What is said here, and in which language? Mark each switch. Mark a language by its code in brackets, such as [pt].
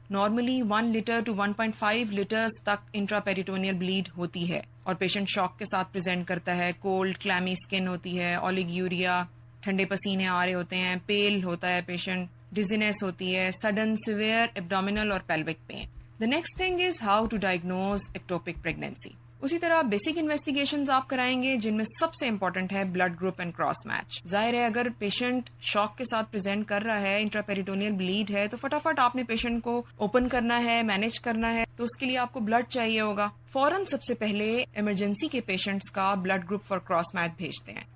[ur] Normally 1 letter to 1.5 letters تک intra پیریٹونیل blade ہوتی ہے, اور پیشنٹ شاک کے ساتھ پریزنٹ کرتا ہے. کولڈ کلیمی اسکن ہوتی ہے, اولیگیوریا, ٹھنڈے پسینے آ رہے ہوتے ہیں, پیل ہوتا ہے پیشنٹ, ڈیزینس ہوتی ہے, سڈن سیویئر ایبڈومینل اور pelvic pain. [en] The next thing is how to diagnose ectopic pregnancy. [ur] اسی طرح بیسک انویسٹیگیشنز آپ کرائیں گے جن میں سب سے امپورٹنٹ ہے blood group and cross match. ظاہر ہے اگر پیشنٹ شاک کے ساتھ پریزنٹ کر رہا ہے, انٹراپیریٹونیل بلیڈ ہے, تو فٹافٹ آپ نے پیشنٹ کو اوپن کرنا ہے, مینج کرنا ہے, تو اس کے لیے آپ کو بلڈ چاہیے ہوگا. فوراً سب سے پہلے ایمرجنسی کے پیشنٹس کا blood group for cross match بھیجتے ہیں.